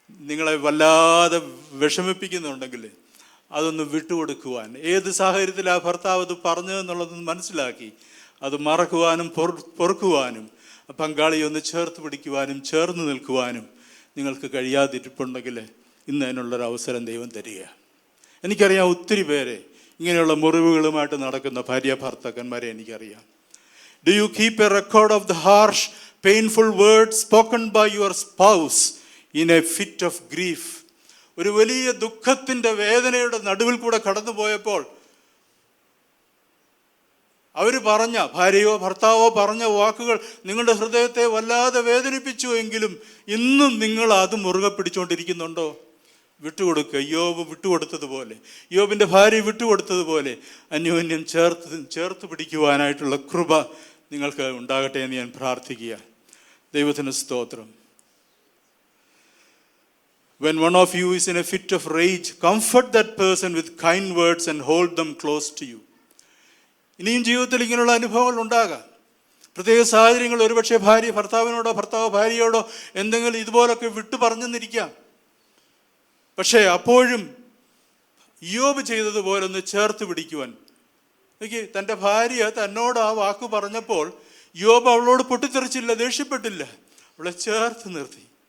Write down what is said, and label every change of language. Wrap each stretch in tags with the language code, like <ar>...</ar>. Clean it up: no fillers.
<ml>നിങ്ങളെ വല്ലാതെ വിഷമിപ്പിക്കുന്നുണ്ടെങ്കിൽ അതൊന്ന് വിട്ടുകൊടുക്കുവാൻ, ഏത് സാഹചര്യത്തിൽ ആ ഭർത്താവ് അത് പറഞ്ഞതെന്നുള്ളതൊന്ന് മനസ്സിലാക്കി അത് മറക്കുവാനും പൊറുക്കുവാനും പങ്കാളിയെ ഒന്ന് ചേർത്ത് പിടിക്കുവാനും ചേർന്ന് നിൽക്കുവാനും നിങ്ങൾക്ക് കഴിയാതിരിപ്പുണ്ടെങ്കിൽ ഇന്ന് അതിനുള്ളൊരു അവസരം ദൈവം തരിക. എനിക്കറിയാം ഒത്തിരി പേരെ ഇങ്ങനെയുള്ള മുറിവുകളുമായിട്ട് നടക്കുന്ന ഭാര്യ ഭർത്താക്കന്മാരെ എനിക്കറിയാം.</ml> <en>Do you keep a record of the harsh, painful words spoken by your spouse in a fit of grief?</en> <ml>ഒരു വലിയ ദുഃഖത്തിൻ്റെ വേദനയുടെ നടുവിൽ കൂടെ കടന്നു പോയപ്പോൾ അവർ പറഞ്ഞ, ഭാര്യയോ ഭർത്താവോ പറഞ്ഞ വാക്കുകൾ നിങ്ങളുടെ ഹൃദയത്തെ വല്ലാതെ വേദനിപ്പിച്ചു എങ്കിലും ഇന്നും നിങ്ങൾ അത് മുറുകെ പിടിച്ചുകൊണ്ടിരിക്കുന്നുണ്ടോ? വിട്ടുകൊടുക്കുക. യോബ് വിട്ടുകൊടുത്തതുപോലെ, യോബിൻ്റെ ഭാര്യ വിട്ടുകൊടുത്തതുപോലെ അന്യോന്യം ചേർത്ത് പിടിക്കുവാനായിട്ടുള്ള കൃപ നിങ്ങൾക്ക് ഉണ്ടാകട്ടെ എന്ന് ഞാൻ പ്രാർത്ഥിക്കുക. ദൈവത്തിന് സ്തോത്രം.</ml> <en>When one of you is in a fit of rage, comfort that person with kind words and hold them close to you.</en> <ml>ഇനിയും ജീവിതത്തിൽ ഇങ്ങനെയുള്ള അനുഭവങ്ങൾ ഉണ്ടാകാം. പ്രത്യേക സാഹചര്യങ്ങൾ, ഒരുപക്ഷെ ഭാര്യ ഭർത്താവിനോടോ ഭർത്താവ് ഭാര്യയോടോ എന്തെങ്കിലും ഇതുപോലൊക്കെ വിട്ടു പറഞ്ഞെന്നിരിക്കാം. പക്ഷേ അപ്പോഴും യോബ് ചെയ്തതുപോലെ ഒന്ന് ചേർത്ത് പിടിക്കുവാൻ, തൻ്റെ ഭാര്യ തന്നോട് ആ വാക്ക് പറഞ്ഞപ്പോൾ യോബ് അവളോട് പൊട്ടിത്തെറിച്ചില്ല, ദേഷ്യപ്പെട്ടില്ല, അവളെ ചേർത്ത് നിർത്തി.</ml>